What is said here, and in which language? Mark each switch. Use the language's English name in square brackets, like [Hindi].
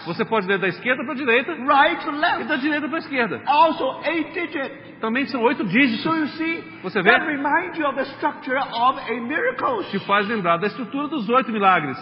[Portuguese] Você pode ler da esquerda para a direita [English] Right to [Portuguese] e [English] left. [Portuguese] da direita para a esquerda. [English] Also 8 digits. [Portuguese] Também são 8 dígitos. [English] So you see, [Portuguese] Você vê? [English] that reminds you of the structure of a miracle. [Portuguese] Que faz lembrar da estrutura dos 8 milagres.